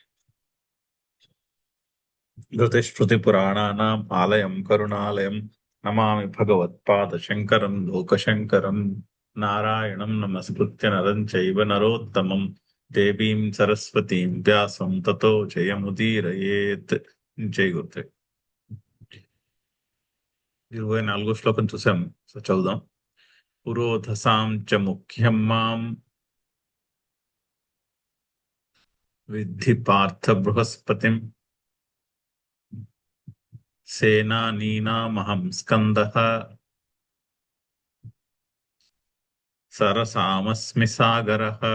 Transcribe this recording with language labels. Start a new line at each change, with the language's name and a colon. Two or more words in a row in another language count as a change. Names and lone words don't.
Sanskrit: धृतिश्रुतिपुराणानाम् आलयं करुणालयं नमामि भगवत्पादशङ्करं लोकशङ्करं। नारायणं नमस्कृत्य नरं चैव नरोत्तमं देवीं सरस्वतीं व्यासं ततो जयमुदीरयेत्।
Hindi: जय गुरुदेव.
Telugu: 24 శ్లోకం చూసాం. సో చదువుదాం.
Sanskrit: పురోధసాం చ ముఖ్యం మాం విద్ధి పార్థ బృహస్పతిం సేనానీనామహం స్కందః సరసామస్మి సాగరః.